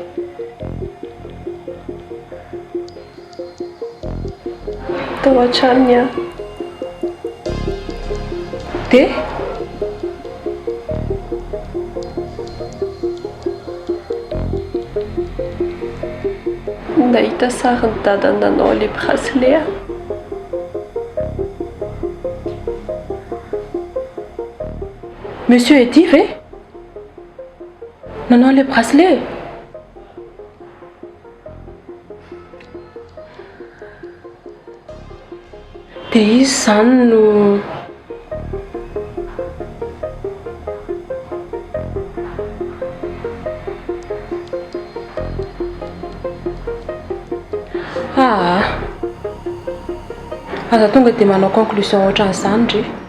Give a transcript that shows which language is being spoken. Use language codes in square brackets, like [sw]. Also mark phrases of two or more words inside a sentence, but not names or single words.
[mg] Tao an-tranony aho. De? Nahita sarin'ny dadany nanao [fr] les bracelets. [mg] Monsieur Eddy ve? Nanao [fr] les bracelets? [mg] Dia izy izany no aza tonga dia manao conclusion ohatran'izany Dry.